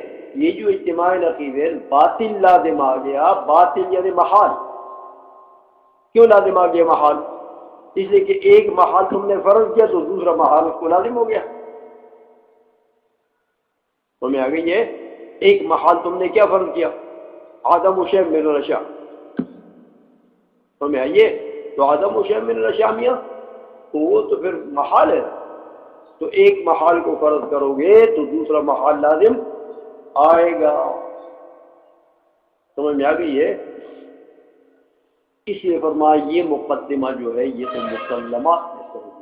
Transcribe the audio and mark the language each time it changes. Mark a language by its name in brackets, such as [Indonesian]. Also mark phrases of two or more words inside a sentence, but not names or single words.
[Urdu] یہ جو اجتماعی نقیض ہے باطل لازم آ گیا، باطل یعنی محال، کیوں لازم آ گیا محال؟ اس لیے کہ ایک محال تم نے فرض کیا تو دوسرا محال اس کو لازم ہو گیا. تمہیں آ گئی ہے؟ ایک محال تم نے کیا فرض کیا؟ [Arabic] آدم و شیء من الاشیاء. [Urdu] تمہیں آئیے تو [Arabic] آدم و شیء من الاشیاء [Urdu] میاں تو وہ تو پھر محال ہے. تو ایک محال کو فرض کرو گے تو دوسرا محال لازم آئے گا. سمجھ میں آ گئی ہے؟ اس لیے فرمایا یہ مقدمہ جو ہے یہ تو مسلمات میں سے ہوگی.